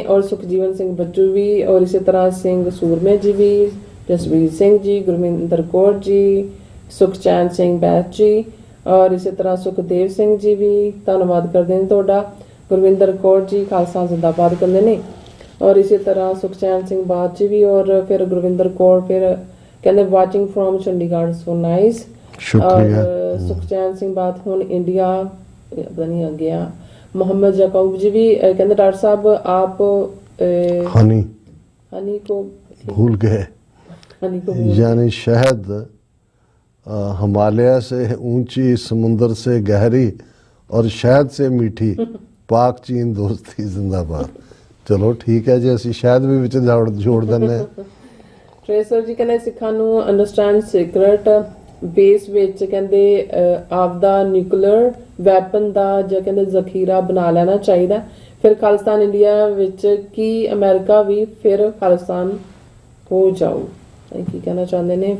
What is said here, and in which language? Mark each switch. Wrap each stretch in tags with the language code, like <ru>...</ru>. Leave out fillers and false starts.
<pa>ਔਰ ਸੁਖਜੀਵਨ ਸਿੰਘ ਬੱਚੂ ਵੀ ਔਰ ਇਸੇ ਤਰ੍ਹਾਂ ਸਿੰਘ ਸੂਰਮੇ ਜੀ ਵੀ, ਜਸਵੀਰ ਸਿੰਘ ਜੀ, ਗੁਰਮਿੰਦਰ ਕੌਰ ਜੀ, ਸੁਖਚੈਨ ਸਿੰਘ ਬੈਚ ਜੀ ਔਰ ਇਸੇ ਤਰ੍ਹਾਂ ਸੁਖਦੇਵ ਸਿੰਘ ਜੀ ਵੀ ਧੰਨਵਾਦ ਕਰਦੇ ਨੇ ਤੁਹਾਡਾ। ਗੁਰਵਿੰਦਰ ਕੌਰ ਜੀ ਖਾਲਸਾ ਜ਼ਿੰਦਾਬਾਦ ਕਹਿੰਦੇ ਨੇ ਔਰ ਇਸੇ ਤਰ੍ਹਾਂ ਸੁਖਚੈਨ ਸਿੰਘ ਬਾਦ ਜੀ ਵੀ ਔਰ ਫਿਰ ਗੁਰਵਿੰਦਰ ਕੌਰ ਫਿਰ ਕਹਿੰਦੇ</pa> <en>Watching from Chandigarh, so nice.</en> <pa>ਸ਼ੁਕਰੀਆ। ਸੁਖਚੈਨ ਸਿੰਘ ਬਾਦ ਹੁਣ ਇੰਡੀਆ ਪਤਾ ਨਹੀਂ ਆ ਗਿਆ।</pa> <hi>मोहम्मद याकूब जी भी कहते डॉक्टर साहब आप हनी को भूल गए, यानी शहद हिमालय से ऊंची, समुंदर से गहरी और शहद से मीठी, पाक चीन दोस्ती जिंदाबाद। चलो ठीक है जी,</hi> <pa>ਅਸੀਂ ਸ਼ਹਿਦ ਵੀ ਵਿੱਚ ਜੋੜ ਦਿੰਦੇ ਹਾਂ। ਟ੍ਰੇਸਰ ਜੀ ਕਹਿੰਦੇ ਸਿੱਖਾਂ ਨੂੰ ਅੰਡਰਸਟੈਂਡ ਸੀਕ੍ਰੇਟ ਬੇਸ ਵਿੱਚ ਕਹਿੰਦੇ ਆਪਦਾ ਨਿਊਕਲੀਅਰ ਵੈਪਨ ਦਾ ਜਾਂ ਕਹਿੰਦੇ ਜ਼ਖੀਰਾ ਬਣਾ ਲੈਣਾ ਚਾਹੀਦਾ। ਫਿਰ ਖਾਲਿਸਤਾਨ ਇੰਡੀਆ ਵਿੱਚ ਕੀ ਅਮਰੀਕਾ ਵੀ ਫਿਰ ਖਾਲਿਸਤਾਨ ਹੋ ਜਾਊ, ਕੀ ਕਹਿਣਾ ਚਾਹੁੰਦੇ ਨੇ।</pa>